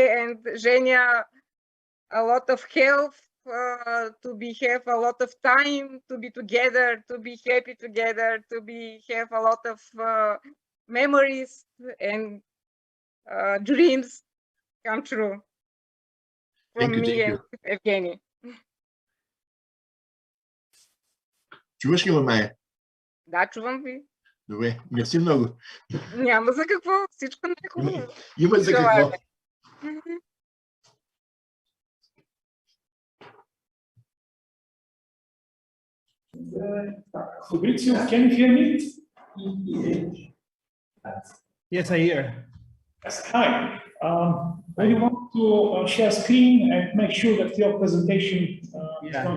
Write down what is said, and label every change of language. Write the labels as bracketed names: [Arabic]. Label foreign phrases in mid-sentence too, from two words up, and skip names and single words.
[English] and Zhenya a lot of health, to have a lot of time to be together, to be happy together, to have a lot of memories and dreams come true from me and Evgeny. [Bulgarian] Чуваш ли ме, Майя? Да, чувам ви. Добре, мерси много. Няма за какво, всичко не е хубаво. Има за какво. [English] Fabrizio, can you hear me? Yes, I hear. Yes, hi. What do you want to share screen and make sure that your presentation is going.